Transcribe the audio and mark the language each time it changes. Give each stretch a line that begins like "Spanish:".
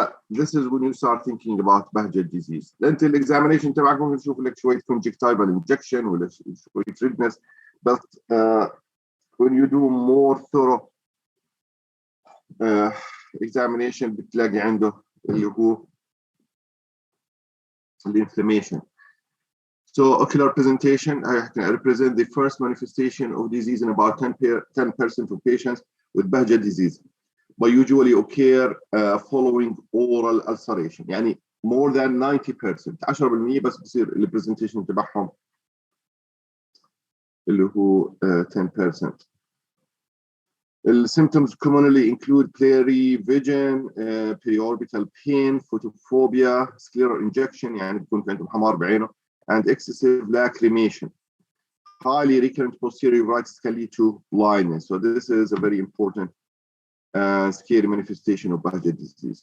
English: this is when you start thinking about Behcet disease.
Arabic: انت الاكزامينيشن تبعك ممكن تشوف لك شويه conjunctival injection ولا شويه redness، but when you do more thorough examination بتلاقي عنده اللي هو inflammation.
English: So ocular presentation represent the first manifestation of disease in about 10% of patients with Behcet disease, but usually occur following oral ulceration.
Arabic: يعني more than 90%، 10% بس بصير البرزنتيشن تبعهم اللي هو 10%.
English: The symptoms commonly include blurry vision, periorbital pain, photophobia, scleral injection يعني بيكون في عندهم حمار بعينه, and excessive lacrimation. Highly recurrent posterior uveitis can lead to blindness. So this is a very important scary manifestation of Behcet disease.